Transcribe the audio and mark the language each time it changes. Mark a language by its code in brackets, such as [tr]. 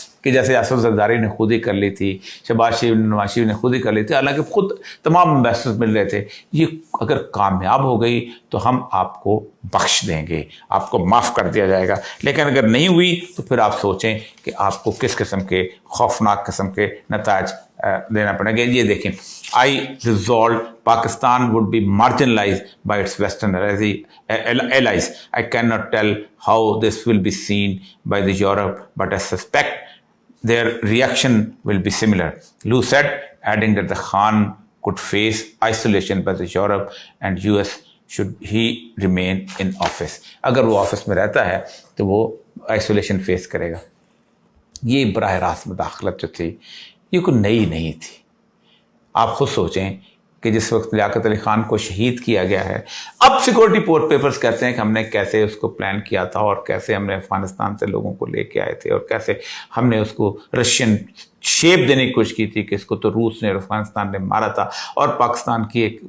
[ur] کہ جیسے اسد زرداری نے خود ہی کر لی تھی، شہباز شریف نواز شریف نے خود ہی کر لی تھی، حالانکہ خود تمام انویسٹرز مل رہے تھے، یہ اگر کامیاب ہو گئی تو ہم آپ کو بخش دیں گے، آپ کو معاف کر دیا جائے گا، لیکن اگر نہیں ہوئی تو پھر آپ سوچیں کہ آپ کو کس قسم کے خوفناک قسم کے نتائج دینا پڑیں گے۔ یہ دیکھیں، [en] I resolved Pakistan would be marginalized by its Western allies. I cannot tell how this will be seen by the Europe, but I suspect their reaction will be similar. Lou said, adding that the Khan could face isolation by the Europe and US should he remain in office. [ur] اگر وہ office میں رہتا ہے تو وہ isolation face کرے گا۔ یہ براہ راست مداخلت جو تھی یہ کوئی نئی نہیں تھی۔ آپ خود سوچیں کہ جس وقت لیاقت علی خان کو شہید کیا گیا ہے، اب سیکورٹی پیپرز کہتے ہیں کہ ہم نے کیسے اس کو پلان کیا تھا اور کیسے ہم نے افغانستان سے لوگوں کو لے کے آئے تھے اور کیسے ہم نے اس کو رشین شیپ دینے کی کوشش کی تھی کہ اس کو تو روس نے اور افغانستان نے مارا تھا، اور پاکستان کے